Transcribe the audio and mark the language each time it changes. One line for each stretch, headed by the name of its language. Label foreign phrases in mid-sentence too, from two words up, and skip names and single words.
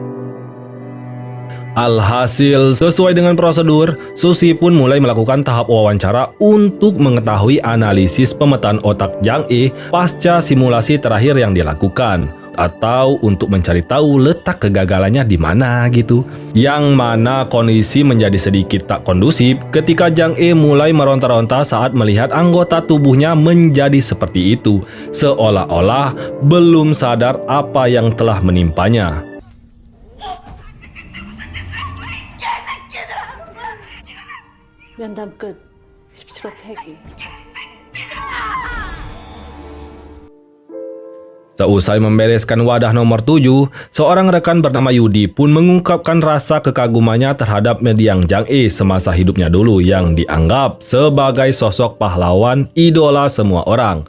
Indonesian: Alhasil, sesuai dengan prosedur, Susi pun mulai melakukan tahap wawancara untuk mengetahui analisis pemetaan otak Jang E pasca simulasi terakhir yang dilakukan, atau untuk mencari tahu letak kegagalannya di mana gitu. Yang mana kondisi menjadi sedikit tak kondusif ketika Jang E mulai meronta-ronta saat melihat anggota tubuhnya menjadi seperti itu, seolah-olah belum sadar apa yang telah menimpanya.
Korean: 면담 끝. 17호 폐기.
Indonesian: Seusai membereskan wadah nomor 7, seorang rekan bernama Yudi pun mengungkapkan rasa kekagumannya terhadap mendiang Jang E semasa hidupnya dulu yang dianggap sebagai sosok pahlawan idola semua orang.